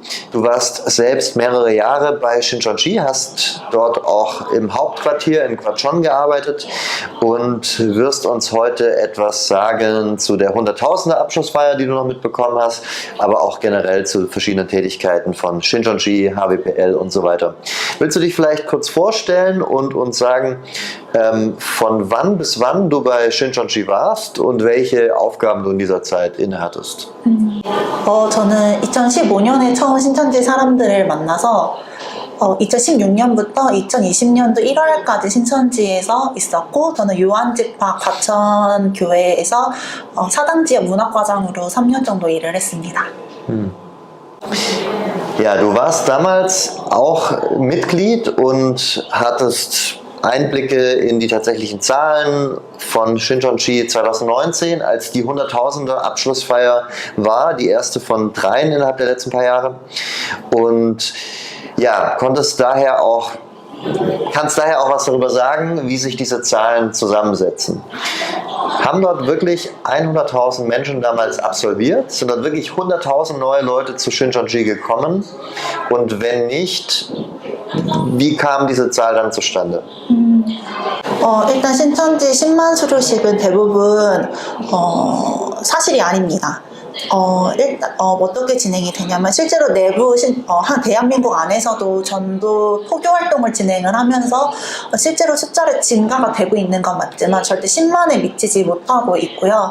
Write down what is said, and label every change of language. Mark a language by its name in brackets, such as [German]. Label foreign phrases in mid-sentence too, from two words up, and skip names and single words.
[German] Du warst selbst mehrere Jahre bei Shincheonji, hast dort auch im Hauptquartier in Kwachon gearbeitet und wirst uns heute etwas sagen zu der Hunderttausender Abschlussfeier, die du noch mitbekommen hast, aber auch generell zu verschiedenen Tätigkeiten von Shincheonji, HWPL und so weiter. Willst du dich vielleicht kurz vorstellen und uns sagen, von wann bis wann du bei Shincheonji warst und welche Aufgaben du in dieser Zeit innehattest? [Korean] 저는 2015년에 처음 신천지 사람들을 만나서 2016년부터 2020년도 1월까지 신천지에서 있었고, 저는 유한집합 과천교회에서 사당지역 문학과장으로 3년 정도 일을 했습니다. [German] Ja, du warst damals auch Mitglied und hattest Einblicke in die tatsächlichen Zahlen von Shincheonji 2019, als die Hunderttausender Abschlussfeier war, die erste von 3 innerhalb der letzten paar Jahre. Und ja, kannst daher auch was darüber sagen, wie sich diese Zahlen zusammensetzen. Haben dort wirklich 100.000 Menschen damals absolviert? Sind dort wirklich 100.000 neue Leute zu Shincheonji gekommen? Und wenn nicht, wie kam diese Zahl dann zustande? [Korean] 일단 신천지 10만 수료식은 대부분 사실이 아닙니다. 일단 어떻게 진행이 되냐면, 실제로 내부 한 대한민국 안에서도 전도 포교 활동을 진행을 하면서 실제로 숫자를 증가가 되고 있는 건 맞지만 절대 10만에 미치지 못하고 있고요.